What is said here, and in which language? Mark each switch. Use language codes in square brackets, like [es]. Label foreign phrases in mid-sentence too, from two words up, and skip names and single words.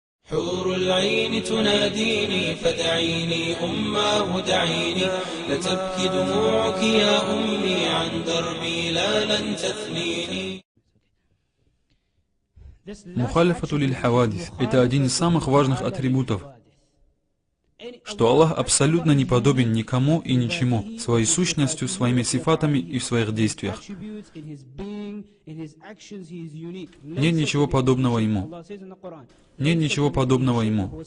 [ar] حور العين تناديني فدعيني أماه دعيني لتبكي دموعك يا أمي عن دربي لا لن تثنيني. مخالفة للحوادث – [ru] это один из самых важных атрибутов, что Аллах абсолютно не подобен никому и ничему, своей сущностью, своими сифатами и в своих действиях. Нет ничего подобного Ему. Нет ничего подобного Ему.